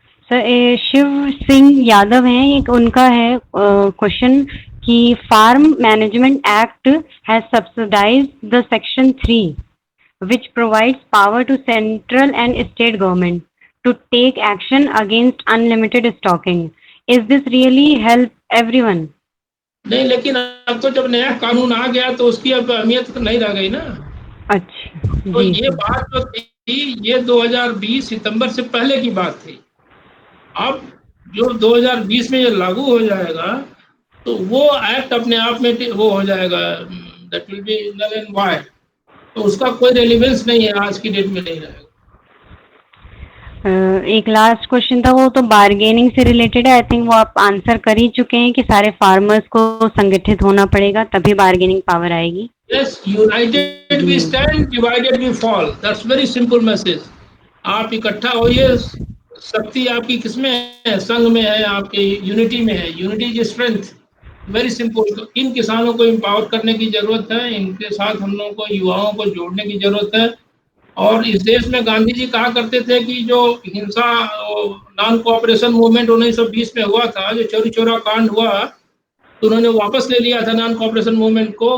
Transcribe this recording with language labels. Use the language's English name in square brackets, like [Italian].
[Hindi] Sir Shiv Singh Yadav हैं, एक उनका है [English] question [Hindi] कि [English] Farm management act has subsidized the section 3 which provides power to central and state government to take action against unlimited stocking. Is this really help everyone? [Hindi] नहीं, लेकिन अब तो जब नया कानून आ गया तो उसकी अब अहमियत तो नहीं रह गई ना। अच्छा, तो जी ये सर। बात जो थी, ये 2020 सितंबर से पहले की बात थी। अब जो 2020 में ये लागू हो जाएगा, तो वो एक्ट अपने आप में वो हो जाएगा, [English] That will be null and void. [Hindi] तो उसका कोई रेलेवेंस नहीं है, आज की डेट में नहीं रहेगा। एक लास्ट क्वेश्चन था, वो तो बार्गेनिंग से रिलेटेड है। [English] I think [Hindi] वो आप आंसर कर ही चुके हैं कि सारे फार्मर्स को संगठित होना पड़ेगा तभी बार्गेनिंग पावर आएगी। [English] Yes, united we stand, divided we fall. That's very simple message. [Hindi] आप इकट्ठा होइए, शक्ति आपकी किसमें है? संघ में है, आपके यूनिटी में है। [English] Unity is strength. Very simple. [Hindi] तो इन किसानों को एम्पावर करने की जरूरत है, इनके साथ हम लोगों को युवाओं को जोड़ने की जरूरत है। और इस देश में गांधी जी कहा करते थे कि जो हिंसा नॉन कोऑपरेशन मूवमेंट 1920 में हुआ था, जो चौरी चौरा कांड हुआ, तो उन्होंने वापस ले लिया था नॉन कोऑपरेशन मूवमेंट को।